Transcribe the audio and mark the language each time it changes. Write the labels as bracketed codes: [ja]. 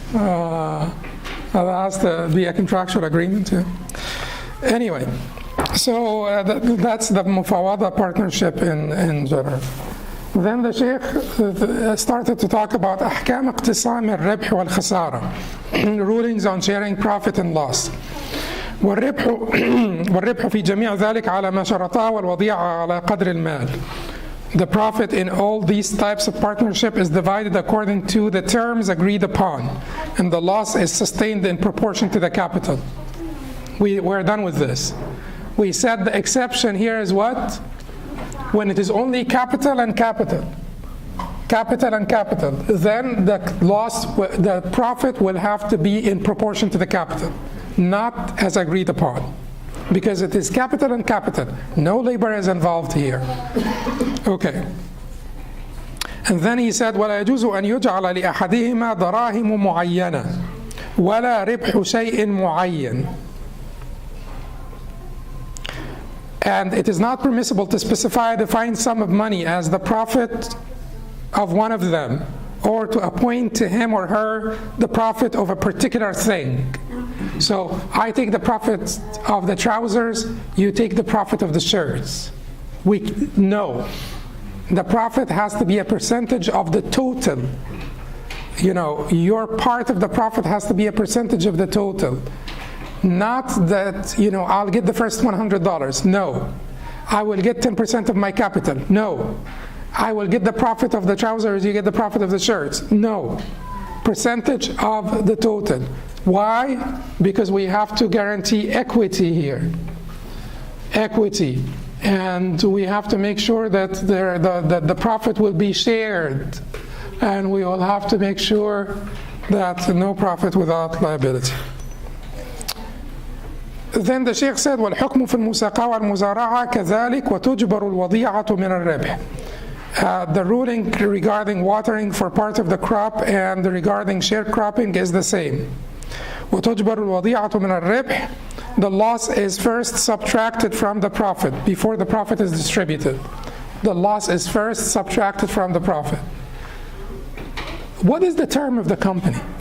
[en] That has to be a contractual agreement too. Anyway, so that's the mufawada partnership in general. Then the Sheikh started to talk about [ar] أحكام اقتسام الربح والخسارة, [en] rulings on sharing profit and loss. [ar] والربح في جميع ذلك على ما شرطاه والوضيعة على قدر المال. [en] The profit in all these types of partnership is divided according to the terms agreed upon, and the loss is sustained in proportion to the capital. We're done with this. We said the exception here is what? When it is only capital and capital. Capital and capital. Then the loss, the profit will have to be in proportion to the capital, not as agreed upon. Because it is capital and capital. No labor is involved here. Okay. And then he said, [ar] ولا يجوز أن يجعل لأحدهما دراهم معينة ولا ربح شيء معين. [en] And it is not permissible to specify a defined sum of money as the profit of one of them, or to appoint to him or her the profit of a particular thing. So I take the profit of the trousers, you take the profit of the shirts. No. The profit has to be a percentage of the total. You know, your part of the profit has to be a percentage of the total. Not that, you know, I'll get the first $100. No. I will get 10% of my capital. No. I will get the profit of the trousers, you get the profit of the shirts. No. Percentage of the total. Why? Because we have to guarantee equity here. Equity. And we have to make sure that the profit will be shared. And we will have to make sure that no profit without liability. Then the Sheikh said, [ar] وَالْحُكْمُ فِي الْمُسَاقَةِ وَالْمُزَارَعَةِ كَذَلِكَ وَتُجْبَرُ الْوَضِيعَةُ مِنَ الرِّبْحِ. [en] The ruling regarding watering for part of the crop and regarding sharecropping is the same. [ar] وَتُجْبَرُ الْوَضِيعَةُ مِنَ الرِّبْحِ. [en] The loss is first subtracted from the profit before the profit is distributed. The loss is first subtracted from the profit. What is the term of the company?